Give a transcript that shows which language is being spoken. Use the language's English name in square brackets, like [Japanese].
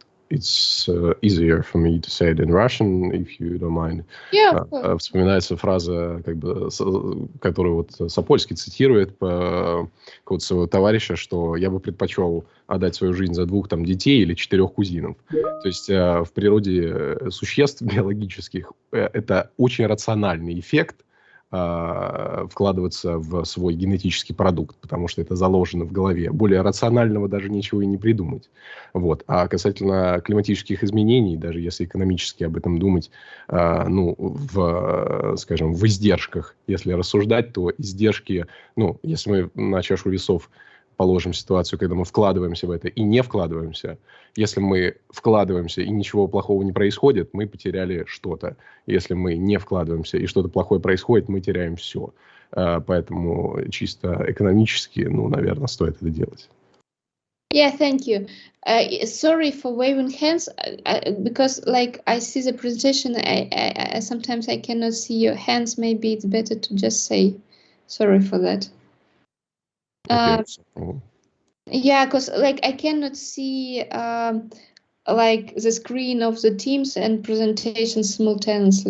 [English] It's easier for me to say it in Russian, if you don't mind. Yeah, of course. [Russian] Вспоминается фраза, как бы, которую вот Сапольский цитирует какого-то своего товарища, что я бы предпочел отдать свою жизнь за 2 там детей или 4 кузинов. То есть в природе существ биологических это очень рациональный эффект вкладываться в свой генетический продукт, потому что это заложено в голове. Более рационального даже ничего и не придумать. Вот. А касательно климатических изменений, даже если экономически об этом думать, скажем, в издержках, если рассуждать, то издержки, если мы на чашу весов положим ситуацию, когда мы вкладываемся в это и не вкладываемся. Если мы вкладываемся и ничего плохого не происходит, мы потеряли что-то. Если мы не вкладываемся и что-то плохое происходит, мы теряем все. Поэтому чисто экономически, наверное, стоит это делать. [English] Yeah, thank you. Sorry for waving hands, because I see the presentation, I sometimes I cannot see your hands. Maybe it's better to just say sorry for that. Okay. Yeah, because I cannot see the screen of the Teams and presentation simultaneously.